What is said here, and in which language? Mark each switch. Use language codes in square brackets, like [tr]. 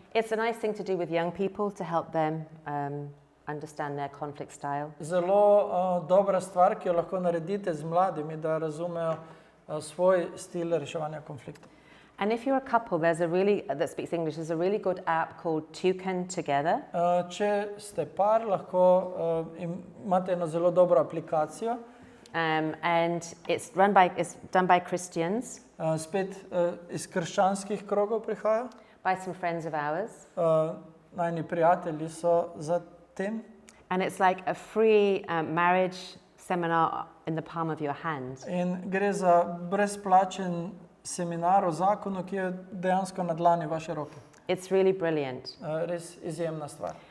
[en] It's a nice thing to do with young people to help them understand their conflict style. [sl] Zelo dobra stvar, ki jo lahko naredite z mladimi, da razumejo svoj stil reševanja konfliktov. [en] And if you're a couple, that speaks English, there's a really good app called Toucan Together. [sl] Če ste par, lahko imate eno zelo dobro aplikacijo. [en] And it's done by Christians, [sl] Spet iz krščanskih krogov prihaja. [en] by some friends of ours. [sl] Najni prijatelji so za tem. [en] And it's like a free marriage seminar in the palm of your hand. [sl] In gre za brezplačen seminar o zakonu, ki je dejansko na dlani vaše roke. [en] It's really brilliant. [sl] Res izjemna stvar.